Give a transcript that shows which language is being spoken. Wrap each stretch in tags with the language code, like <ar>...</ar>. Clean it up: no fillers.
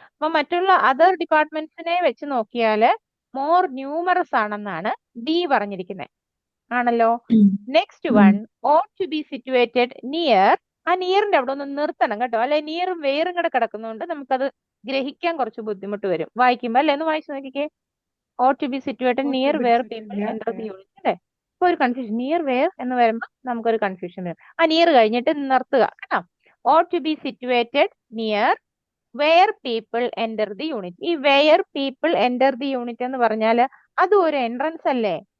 <ml>അപ്പൊ മറ്റുള്ള അതർ ഡിപ്പാർട്ട്മെന്റ്സിനെ വെച്ച് നോക്കിയാല് മോർ ന്യൂമറസ് ആണെന്നാണ് ഡി പറഞ്ഞിരിക്കുന്നത്, ആണല്ലോ.</ml> <en>Next one, ought to be situated near.</en> <ml>ആ നിയറിന്റെ അവിടെ ഒന്ന് നിർത്തണം കേട്ടോ, അല്ലെ നിയറും വേറും കൂടെ കിടക്കുന്നതുകൊണ്ട് നമുക്കത് ഗ്രഹിക്കാൻ കുറച്ച് ബുദ്ധിമുട്ട് വരും വായിക്കുമ്പോ അല്ലെ. ഒന്ന് വായിച്ചു നോക്കിക്കേ.</ml> <en>ought to be situated near where people enter the unit</en> <ml>അല്ലെ. ഇപ്പൊ ഒരു കൺഫ്യൂഷൻ, നിയർ വേർ എന്ന് വരുമ്പോ നമുക്കൊരു കൺഫ്യൂഷൻ വരും. ആ നിയർ കഴിഞ്ഞിട്ട് നിർത്തുക കേട്ടോ.</ml> <en>ought to be situated near where people enter the unit.</en> <ml>ഈ</ml> <en>where people enter the unit</en> <ml>എന്ന് പറഞ്ഞാല് അതും ഒരു എൻട്രൻസ് അല്ലേ?</ml>